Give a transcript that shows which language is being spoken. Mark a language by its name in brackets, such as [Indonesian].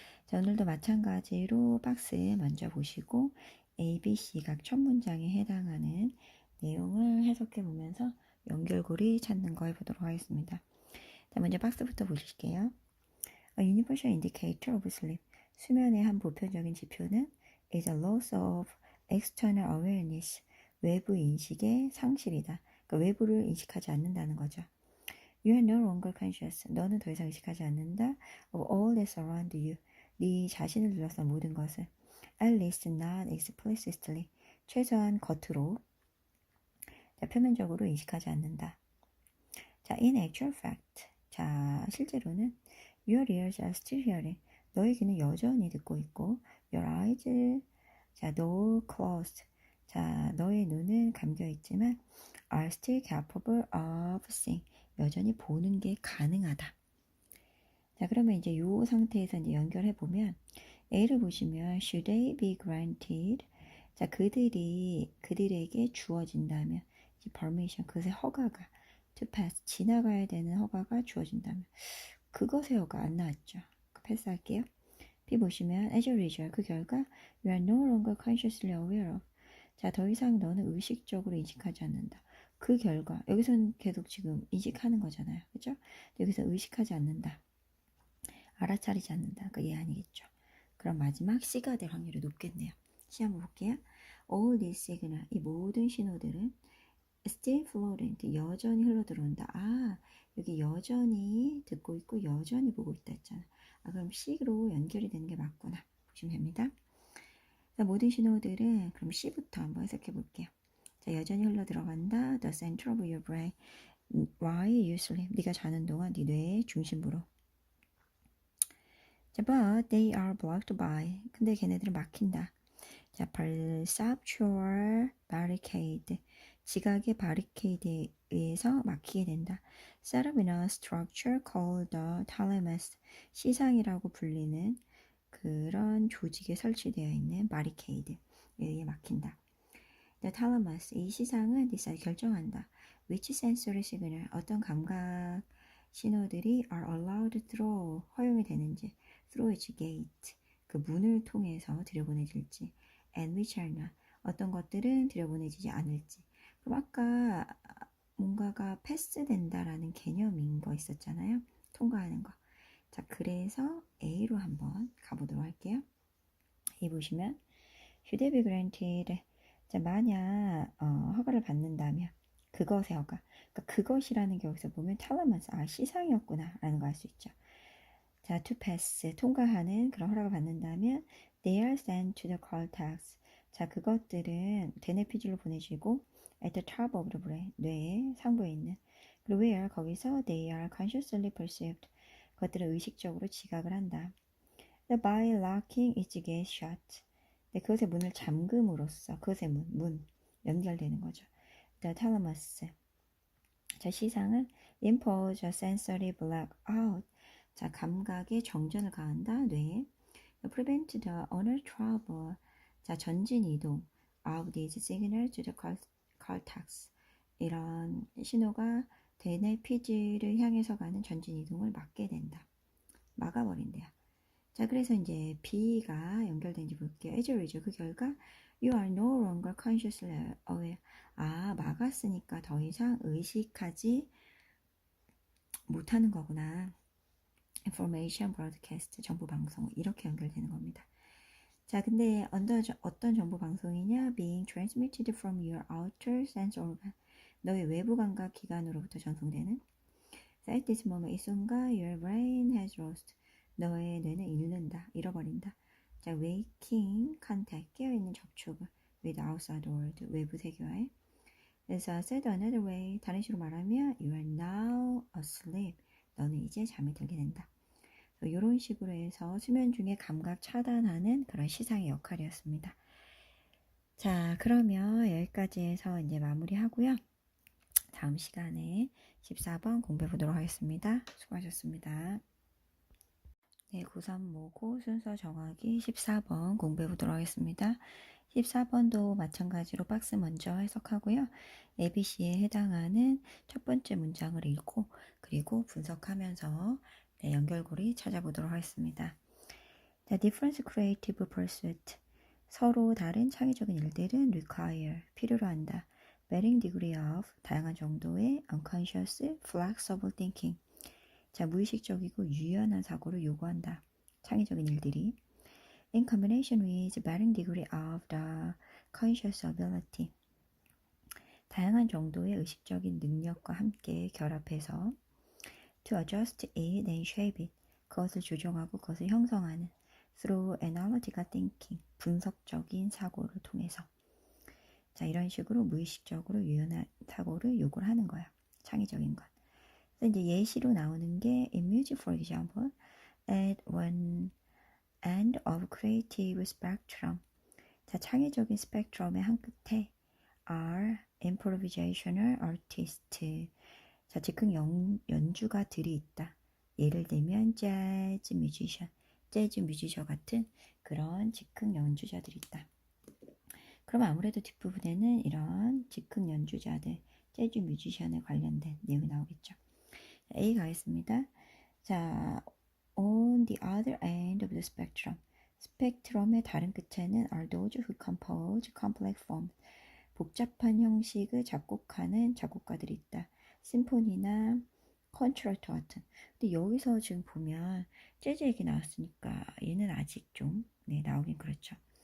[Korean] 자, 오늘도 마찬가지로 박스 먼저 보시고 A, B, C 각 첫 문장에 해당하는 내용을 해석해 보면서 연결고리 찾는 거 해보도록 하겠습니다. 자, 먼저 박스부터 보실게요. [English] A universal indicator of sleep. [Korean] 수면의 한 보편적인 지표는 [English] is a loss of external awareness. [Korean] 외부 인식의 상실이다. 그러니까 외부를 인식하지 않는다는 거죠. [English] You are no longer conscious. [Korean] 너는 더 이상 의식하지 않는다. [English] Of all that's around you. [Korean] 네 자신을 둘러싼 모든 것을. [English] At least not explicitly. [Korean] 최소한 겉으로. 자, 표면적으로 인식하지 않는다. [English] 자, in actual fact. 자, [Korean] 실제로는 [English] Your ears are still hearing. [Korean] 너의 귀는 여전히 듣고 있고 [English] Your eyes, [Korean] 자, [English] though closed. [Korean] 자, 너의 눈은 감겨 있지만 [English] are still capable of seeing. [Korean] 여전히 보는 게 가능하다. 자, 그러면 이제 이 상태에서 이제 연결해 보면 A를 보시면 [English] should they be granted? [Korean] 자, 그들에게 주어진다면 이제 permission, 그것의 허가가 [English] to pass, [Korean] 지나가야 되는 허가가 주어진다면 그것의 허가 안 나왔죠. 패스할게요. B 보시면 [English] as a result, [Korean] 그 결과 [English] you are no longer consciously aware of. [Korean] 자, 더 이상 너는 의식적으로 인식하지 않는다. 그 결과, 여기서는 계속 지금 인식하는 거잖아요. 그죠? 여기서 의식하지 않는다. 알아차리지 않는다. 그러니까 얘 아니겠죠. 그럼 마지막 C가 될 확률이 높겠네요. C 한번 볼게요. [English] All these signal, [Korean] 이 모든 신호들은 [English] still flowing, [Korean] 여전히 흘러들어온다. 아, 여기 여전히 듣고 있고 여전히 보고 있다 했잖아. 아, 그럼 C로 연결이 되는 게 맞구나. 보시면 됩니다. 자, 모든 신호들은 그럼 C부터 한번 해석해 볼게요. 자, 여전히 흘러 들어간다. [English] The center of your brain. While you sleep. [Korean] 네가 자는 동안 네 뇌의 중심부로. [English] 자, but they are blocked by. [Korean] 근데 걔네들은 막힌다. 자, [English] perceptual barricade. [Korean] 지각의 바리케이드에 의해서 막히게 된다. [English] Set up in a structure called the thalamus. [Korean] 시상이라고 불리는 그런 조직에 설치되어 있는 바리케이드에 의해 막힌다. [English] The thalamus, [Korean] 이 시상은 [English] decide, [Korean] 결정한다. [English] Which sensory signal, [Korean] 어떤 감각 신호들이 [English] are allowed through, [Korean] 허용이 되는지, [English] through its gate, [Korean] 그 문을 통해서 들여보내질지, [English] and which are not, [Korean] 어떤 것들은 들여보내지지 않을지. 그럼 아까 뭔가가 패스된다라는 개념인 거 있었잖아요. 통과하는 거. 자, 그래서 A로 한번 가보도록 할게요. A 보시면 should they be granted. 자, 만약 허가를 받는다면 그것의 허가. 그러니까 그것이라는 게 여기서 보면 텔레머스, 아, 시상이었구나 라는 거 알 수 있죠. [English] 자, to pass, [Korean] 통과하는 그런 허락을 받는다면 [English] they are sent to the cortex. [Korean] 자, 그것들은 대뇌피질로 보내지고 [English] at the top of the brain, [Korean] 뇌의 상부에 있는. 그리고 [English] where, [Korean] 거기서 [English] they are consciously perceived. [Korean] 그것들을 의식적으로 지각을 한다. [English] by locking its gate shut. [Korean] 네, 그것의 문을 잠금으로써 그것의 문 연결되는 거죠. [English] The thalamus. [Korean] 자, 시상은 [English] impose a sensory blackout. [Korean] 자, 감각의 정전을 가한다. 뇌에. [English] prevent the untravel. 자, [Korean] 전진 이동 [English] of these signals to the cortex. [Korean] 이런 신호가 대뇌 피지를 향해서 가는 전진 이동을 막게 된다. 막아버린대요. 자, 그래서 이제 B가 연결된지 볼게요. [English] as a result, [Korean] 그 결과 [English] you are no longer consciously aware. [Korean] 아, 막았으니까 더 이상 의식하지 못하는 거구나. [English] information broadcast, [Korean] 정보 방송 이렇게 연결되는 겁니다. 자, 근데 어떤 정보 방송이냐? [English] being transmitted from your outer sense organ. [Korean] 너의 외부 감각 기관으로부터 전송되는. [English] at this moment, [Korean] 이 순간 [English] your brain has lost. [Korean] 너의 뇌는 잃어버린다. 자, [English] waking contact, [Korean] 깨어있는 접촉을 [English] with outside world, [Korean] 외부 세계와의. 그래서 [English] said another way, [Korean] 다른 식으로 말하면 [English] you are now asleep. [Korean] 너는 이제 잠이 들게 된다. 이런 식으로 해서 수면 중에 감각 차단하는 그런 시상의 역할이었습니다. 자, 그러면 여기까지 해서 이제 마무리하고요. 다음 시간에 14번 공부해 보도록 하겠습니다. 수고하셨습니다. 네, 고3 모고 순서 정하기 14번 공부해 보도록 하겠습니다. 14번도 마찬가지로 박스 먼저 해석하고요. ABC에 해당하는 첫 번째 문장을 읽고 그리고 분석하면서 네, 연결고리 찾아보도록 하겠습니다. [English] The different creative pursuit. [Korean] 서로 다른 창의적인 일들은 [English] require, [Korean] 필요로 한다. [English] varying degree of, [Korean] 다양한 정도의 [English] unconscious, flexible thinking. [Korean] 자, 무의식적이고 유연한 사고를 요구한다. 창의적인 일들이. [English] In combination with varying degree of the conscious ability. [Korean] 다양한 정도의 의식적인 능력과 함께 결합해서 [English] to adjust it and shape it. [Korean] 그것을 조정하고 그것을 형성하는 [English] through analytical thinking. [Korean] 분석적인 사고를 통해서. 자, 이런 식으로 무의식적으로 유연한 사고를 요구를 하는 거야. 창의적인 것. 그래서 이제 예시로 나오는 게 [English] in music, for example, at one end of creative spectrum. [Korean] 자, 창의적인 스펙트럼의 한 끝에 [English] are improvisational artists. [Korean] 자, 즉흥 연주가들이 있다. 예를 들면 재즈 뮤지션 같은 그런 즉흥 연주자들이 있다. 그럼 아무래도 뒷부분에는 이런 즉흥 연주자들, 재즈 뮤지션에 관련된 내용이 나오겠죠. A 가겠습니다. [English] 자, on the other end of the spectrum. [Korean] 스펙트럼의 다른 끝에는 [English] are those who compose complex forms. [Korean] 복잡한 형식을 작곡하는 작곡가들이 있다. 심포니나 컨트라토 같은. 근데 여기서 지금 보면 재즈 얘기 나왔으니까 얘는 아직 좀 나오긴 그렇죠.